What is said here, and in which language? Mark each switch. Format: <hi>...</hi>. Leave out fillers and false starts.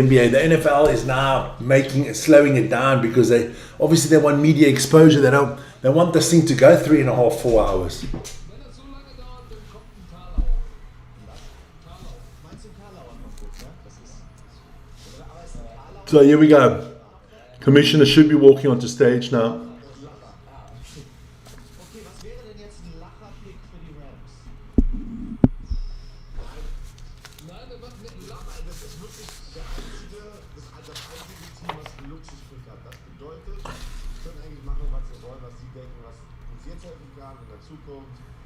<en>The NFL is now slowing it down because they want media exposure. They want this thing to go 3.5, 4 hours.</en> <de>Wenn das so lange dauert, dann kommt ein Karlauer. Karlauer. Meinst du, Karlauer kommt gut, ne? Das ist. Oder, aber ist ein Karlauer.</de> <en>So here we go. Commissioner should be walking onto stage now.</en> <de>Okay, was wäre denn jetzt ein Lacher-Pick für die Rams? Nein, der macht nicht Nein, das ist wirklich das einzige Team, was einen Luxuspick hat. Das bedeutet, sie können eigentlich machen, was sie wollen, was sie denken, was uns jetzt helfen kann in der Zukunft.</de>